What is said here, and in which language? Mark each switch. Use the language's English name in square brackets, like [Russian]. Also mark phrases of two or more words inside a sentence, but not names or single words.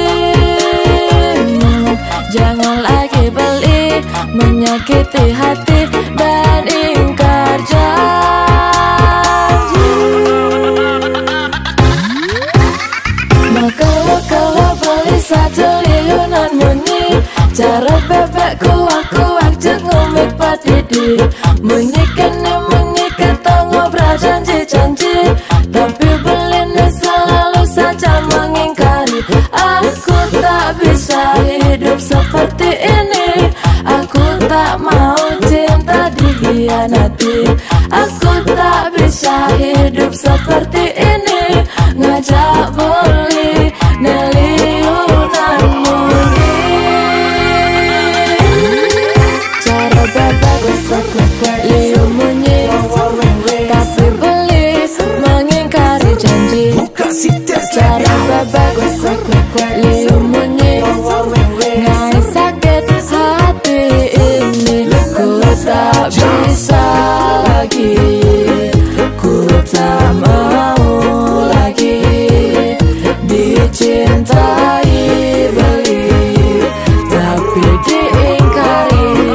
[Indonesian] Jangan lagi beli, menyakiti hati dan ingkar janji. Maka kalau [Balinese] beli satu liunan munyi, cara bebek kuak-kuak jeng ngomit padidi. Munyi kena munyi [Indonesian] kata ngobrol janji-janji, tapi beli selalu saja mengingkari. Aku tak bisa hidup seperti ini, aku tak mau cinta dikhianati. Aku tak bisa hidup seperti ini, [Balinese] ngajak beli neliunan muni. Cara bebek liu munyi, [Indonesian] tapi beli mengingkari janji. [Balinese] Cara bebek liu munyi, ngai [Indonesian] sakit hati ini. Ku tak bisa lagi, ku tak mau lagi dicintai beli, tapi diingkari.